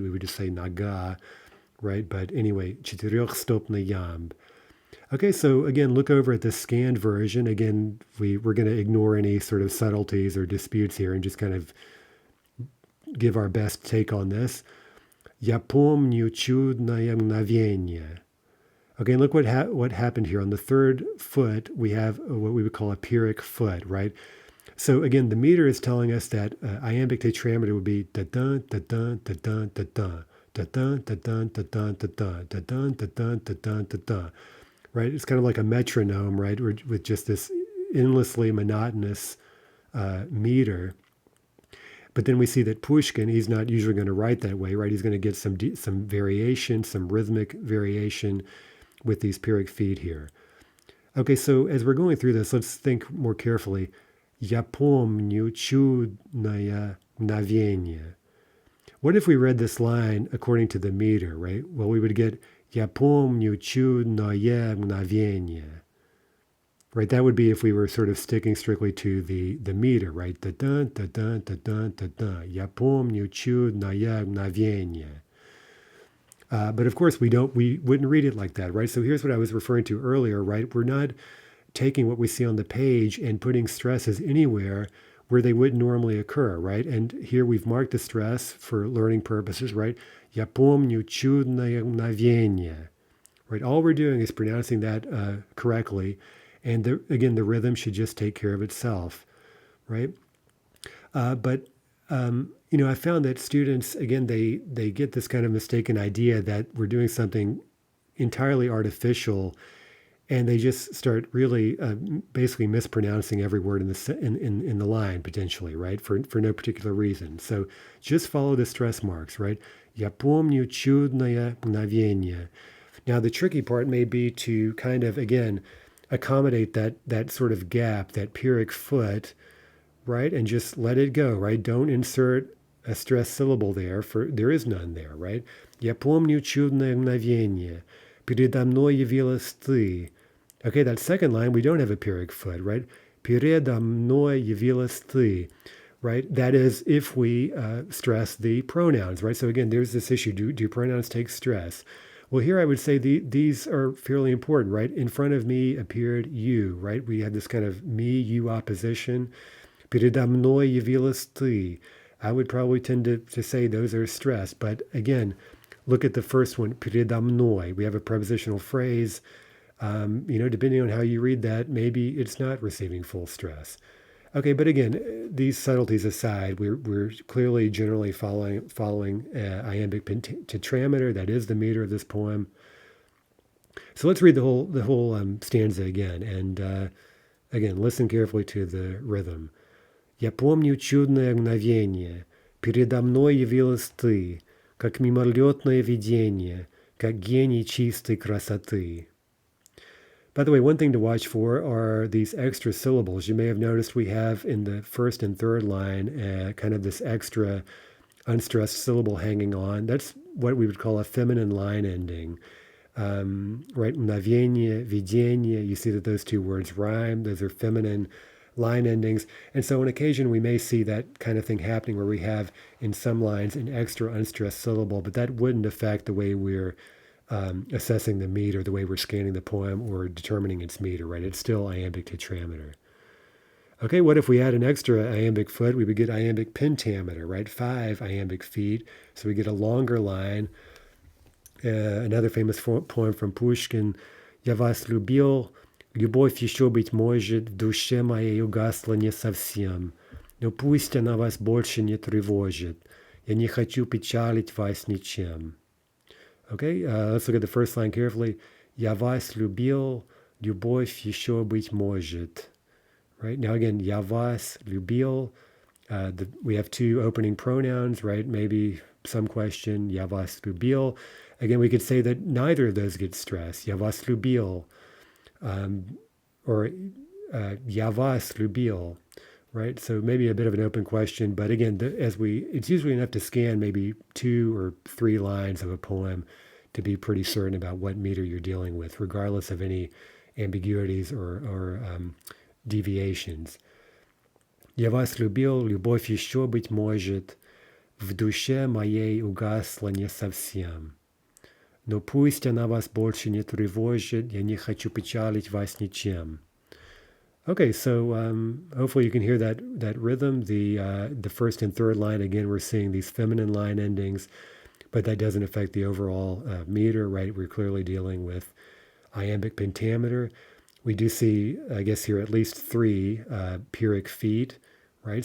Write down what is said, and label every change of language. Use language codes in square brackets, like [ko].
[en] We would just say naga, right? But anyway, [ru] четырехстопный ямб. [en] Okay, so again, look over at the scanned version. Again, we're going to ignore any sort of subtleties or disputes here and just kind of give our best take on this. [ru] Я помню чудное мгновенье. [en] Okay, and look what happened here. On the third foot, we have what we would call a pyrrhic foot, right? So again, the meter is telling us that iambic tetrameter would be da-dun, da-dun, da-dun, da-dun, da-dun, da-dun, da-dun, da-dun, da-dun, da-dun, da-dun, da-dun, right? It's kind of like a metronome, right? With just this endlessly monotonous meter. But then we see that Pushkin, he's not usually going to write that way, right? He's going to get some variation, some rhythmic variation with these pyrrhic feet here. Okay, so as we're going through this, let's think more carefully. [ru] Я помню чудное мгновение. [en] What if we read this line according to the meter, right? Well, we would get [ru] Я помню чудное мгновение. [en] Right, that would be if we were sort of sticking strictly to the meter, right? Da dun da dun da dun da dun. [ru] Я помню чудное мгновение. [en] But of course, we wouldn't read it like that, right? So here's what I was referring to earlier, right? We're not taking what we see on the page and putting stresses anywhere where they wouldn't normally occur, right? And here we've marked the stress for learning purposes, right? [ru] Я помню чудное мгновение, right? [en] All we're doing is pronouncing that correctly. And again, the rhythm should just take care of itself, right? But I found that students, again, they get this kind of mistaken idea that we're doing something entirely artificial, and they just start really basically mispronouncing every word in the line potentially, right? For no particular reason. So just follow the stress marks, right? [ru] Я помню чудное мгновение. [en] Now the tricky part may be to kind of, again, accommodate that sort of gap, that pyrrhic foot, right? And just let it go, right? Don't insert a stressed syllable there, for there is none there, right? [ru] Я помню чудное мгновение. Передо мной явилась ты. [en] Okay, that second line, we don't have a pyrrhic foot, right? [ru] Передо мной явилась ты, right? [en] That is if we stress the pronouns, right? So again, there's this issue. Do pronouns take stress? Well, here I would say these are fairly important, right? In front of me appeared you, right? We have this kind of me-you opposition. [ru] Передо мной явилась ты. [en] I would probably tend to say those are stressed. But again, look at the first one, [ru] передо мной. [en] We have a prepositional phrase. Depending on how you read that, maybe it's not receiving full stress. Okay, but again, these subtleties aside, we're clearly generally following iambic tetrameter. That is the meter of this poem. So let's read the whole stanza again, and again, listen carefully to the rhythm. [ru] Я помню чудное мгновение, передо мной явилась ты, как мимолетное видение, как гений чистой красоты. [en] By the way, one thing to watch for are these extra syllables. You may have noticed we have in the first and third line kind of this extra unstressed syllable hanging on. That's what we would call a feminine line ending. Right? [ru] Mgновение, видение. [en] You see that those two words rhyme. Those are feminine line endings. And so on occasion, we may see that kind of thing happening where we have in some lines an extra unstressed syllable, but that wouldn't affect the way we're assessing the meter, the way we're scanning the poem or determining its meter, right? It's still iambic tetrameter. Okay, what if we add an extra iambic foot? We would get iambic pentameter, right? 5 iambic feet. So we get a longer line. Another famous poem from Pushkin. [ru] Я вас любил, любовь еще, быть может, в душе моей угасла не совсем. Но пусть она вас больше не тревожит. Я не хочу печалить вас ничем. [en] Okay, let's look at the first line carefully. [ru] Я вас любил, любовь еще быть может. [en] Right, now again, [ru] я вас любил. [en] We have two opening pronouns, right? Maybe some question, [ru] я вас любил. [en] Again, we could say that neither of those get stressed. [ru] Я вас любил. Or я вас любил. [en] Right, so maybe a bit of an open question, but again, it's usually enough to scan maybe 2 or 3 lines of a poem to be pretty certain about what meter you're dealing with, regardless of any ambiguities or deviations. [ru] Я вас любил, любовь еще, быть может, в душе моей угасла не совсем. Но пусть она вас больше не тревожит, я не хочу печалить вас ничем. [en] Okay, so hopefully you can hear that rhythm. The first and third line, again, we're seeing these feminine line endings, but that doesn't affect the overall meter, right? We're clearly dealing with iambic pentameter. We do see, I guess here, at least 3 pyrrhic feet, right?